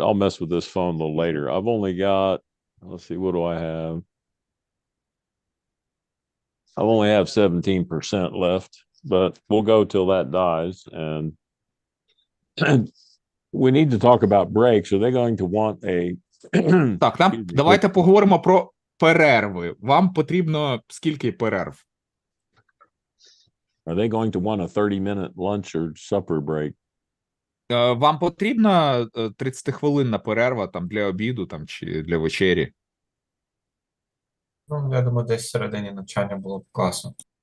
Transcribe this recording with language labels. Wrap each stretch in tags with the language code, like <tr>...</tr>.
<en>I'll mess with this phone a little later. I've only got, let's see, what do I have? I only have 17% left, but we'll go till that dies. And we need to talk about breaks. Are they going to want a</en> <uk>Так, давайте поговоримо про перерви. Вам потрібно скільки перерв?</uk> <en>Are they going to want a 30-minute lunch or supper break?</en> <uk>Вам потрібна 30-хвилинна перерва там для обіду там чи для вечері? Ну, я думаю, десь всередині навчання було б класно.</uk>